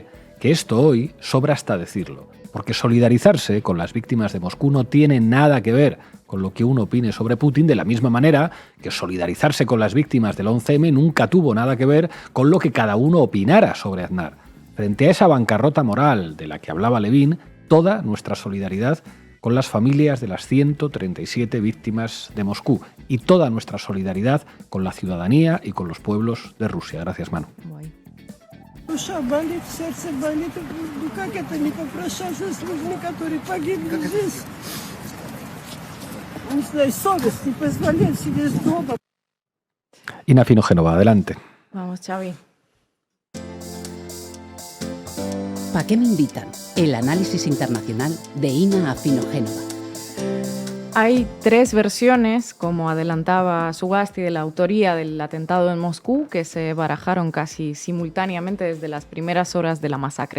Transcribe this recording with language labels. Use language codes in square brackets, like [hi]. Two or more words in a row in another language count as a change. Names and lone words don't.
[es] Que esto hoy sobra hasta decirlo, porque solidarizarse con las víctimas de Moscú no tiene nada que ver con lo que uno opine sobre Putin, de la misma manera que solidarizarse con las víctimas del 11M nunca tuvo nada que ver con lo que cada uno opinara sobre Aznar. Frente a esa bancarrota moral de la que hablaba Levin, toda nuestra solidaridad con las familias de las 137 víctimas de Moscú y toda nuestra solidaridad con la ciudadanía y con los pueblos de Rusia. Gracias, Manu. [ru] Душа болит, сердце болит. Ну как это не попрощаться с людьми, которые погибли здесь? Не знаю, совесть не позволяет сидеть дома. [es] Ina Finogénova, adelante. Vamos, Xavi. ¿Pa' qué me invitan? El análisis internacional de Ina Finogénova. Hay tres versiones, como adelantaba Zugasti, de la autoría del atentado en Moscú, que se barajaron casi simultáneamente desde las primeras horas de la masacre.